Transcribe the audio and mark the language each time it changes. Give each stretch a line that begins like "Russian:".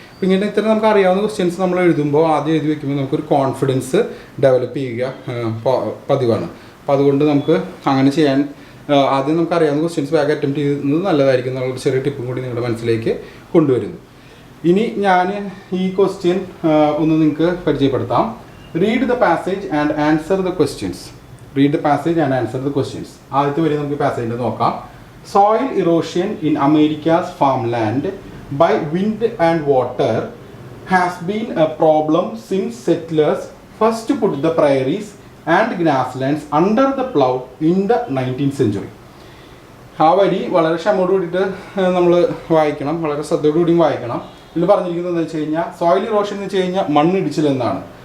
Malayalam: അപ്പോൾ ഇങ്ങനെ ഇത്തരം നമുക്ക് അറിയാവുന്ന ക്വസ്റ്റ്യൻസ് നമ്മൾ എഴുതുമ്പോൾ ആദ്യം എഴുതി വയ്ക്കുമ്പോൾ നമുക്കൊരു കോൺഫിഡൻസ് ഡെവലപ്പ് ചെയ്യുക പതിവാണ്. അപ്പോൾ അതുകൊണ്ട് നമുക്ക് അങ്ങനെ ചെയ്യാൻ ആദ്യം നമുക്ക് അറിയാവുന്ന ക്വസ്റ്റ്യൻസ് വേഗം അറ്റംപ്റ്റ് ചെയ്യുന്നത് നല്ലതായിരിക്കും എന്നുള്ളൊരു ചെറിയ ടിപ്പും കൂടി നിങ്ങളുടെ മനസ്സിലേക്ക് കൊണ്ടുവരുന്നു. ഇനി ഞാൻ ഈ ക്വസ്റ്റ്യൻ ഒന്ന് നിങ്ങൾക്ക് പരിചയപ്പെടുത്താം.
English: Read the passage and answer the questions. Read the passage and answer the questions.
Malayalam: ആദ്യത്തെ വരി നമുക്ക് പാസേജിൽ നോക്കാം.
English: Soil erosion in America's farmland by wind and water has been a problem since settlers first put the prairies and grasslands under the plow in the 19th century.
Malayalam: ആ വരി വളരെ ക്ഷമയോട് കൂടിയിട്ട് നമ്മൾ വായിക്കണം, വളരെ ശ്രദ്ധയോടുകൂടിയും വായിക്കണം. ഇതിൽ പറഞ്ഞിരിക്കുന്നത് എന്താ വെച്ച് കഴിഞ്ഞാൽ സോയിൽ ഇറോഷൻ എന്ന് വെച്ച് കഴിഞ്ഞാൽ മണ്ണിടിച്ചിൽ എന്നാണ്.